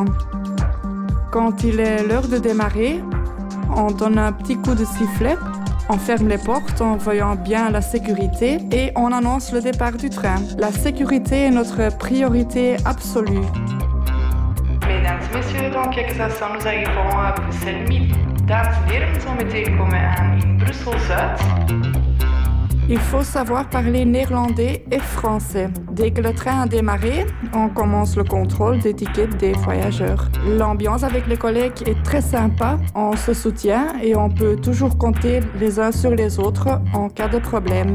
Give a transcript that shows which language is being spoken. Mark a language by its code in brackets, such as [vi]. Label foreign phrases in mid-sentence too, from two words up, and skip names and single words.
[fr] Quand il est l'heure de démarrer, on donne un petit coup de sifflet, on ferme les portes en voyant bien la sécurité et on annonce le départ du train. La sécurité est notre priorité absolue. Mesdames et messieurs, dans quelques instants, nous arrivons à Bruxelles-Midi. [nl] Dames en heren, zometeen komen we aan in Brussel-Zuid. [fr] Il faut savoir parler néerlandais et français. Dès que le train a démarré, on commence le contrôle des tickets des voyageurs. L'ambiance avec les collègues est très sympa, on se soutient et on peut toujours compter les uns sur les autres en cas de problème.